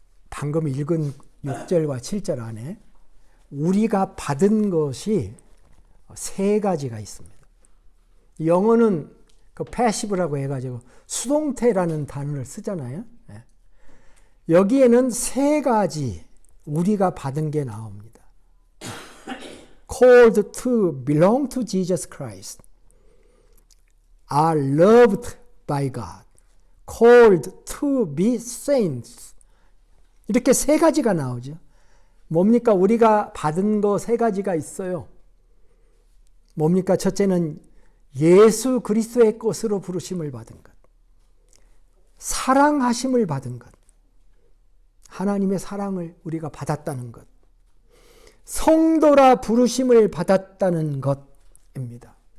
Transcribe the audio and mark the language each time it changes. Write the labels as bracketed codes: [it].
[ko] 방금 읽은 6절과 7절 안에 우리가 받은 것이 세 가지가 있습니다. 영어는 그 패시브라고 해가지고 수동태라는 단어를 쓰잖아요. 여기에는 세 가지 우리가 받은 게 나옵니다. [en] Called to belong to Jesus Christ, are loved by God, called to be saints. [ko] 이렇게 세 가지가 나오죠. 뭡니까? 우리가 받은 거 세 가지가 있어요. 뭡니까? 첫째는 예수 그리스도의 것으로 부르심을 받은 것, 사랑하심을 받은 것, 하나님의 사랑을 우리가 받았다는 것, 성도라 부르심을 받았다는 것입니다.